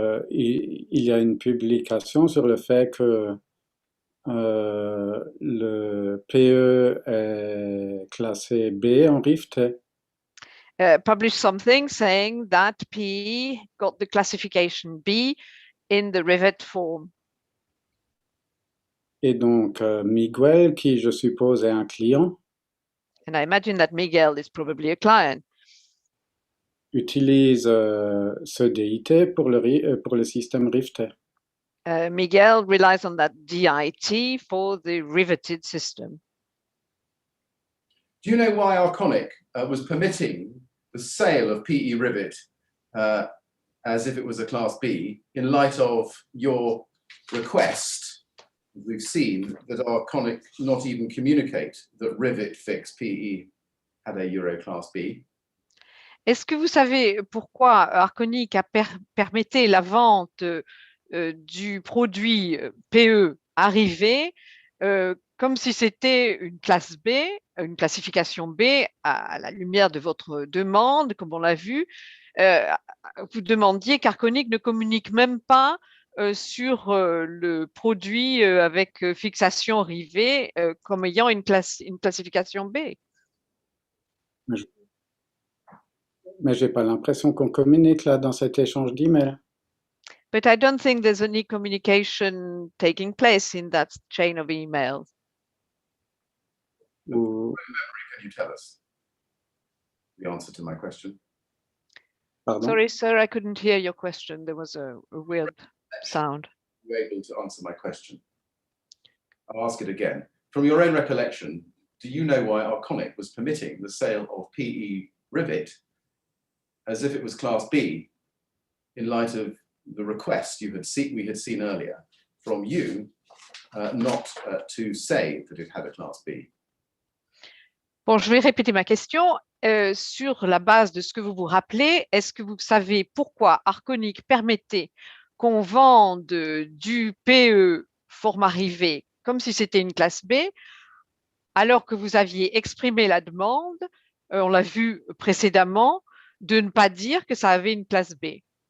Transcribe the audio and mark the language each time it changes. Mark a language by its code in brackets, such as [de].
[fr] il y a une publication sur le fait que le PE est classé B en Rift. [en] published something saying that PE got the classification B in the rivet form. [fr] Et donc, Miguel, qui je suppose est un client, [en] And I imagine that Miguel is probably a client. [fr] utilise ce DIT pour le système Rift. [en] Miguel relies on that DIT for the riveted system. Do you know why Arconic was permitting the sale of PE rivet as if it was a Class B in light of your request? We've seen that Arconic not even communicate that rivet fix PE had a Euro Class B. [fr] Est-ce que vous savez pourquoi Arconic a permetté la vente du produit PE arrivé comme si c'était une classe B, une classification B à la lumière de votre demande, comme on l'a vu. Vous demandiez qu'Arconic ne communique même pas sur le produit avec fixation rivée comme ayant une classification B. Mais j'ai pas l'impression qu'on communique là dans cet échange d'emails. [en] But I don't think there's any communication taking place in that chain of emails. [fr] Ou... [en] Can you tell us the answer to my question? [fr] Pardon? [en] Sorry, sir, I couldn't hear your question. There was a weird sound. You able to answer my question? I'll ask it again. From your own recollection, do you know why Arconic was permitting the sale of PE rivet as if it was Class B in light of the request we had seen earlier from you not to say that it had a Class B? [fr] Bon, je vais répéter ma question. Sur la base de ce que vous vous rappelez, est-ce que vous savez pourquoi Arconic permettait qu'on vende du PE format rivé comme si c'était une classe B, alors que vous aviez exprimé la demande, on l'a vu précédemment, de ne pas dire que ça avait une classe B?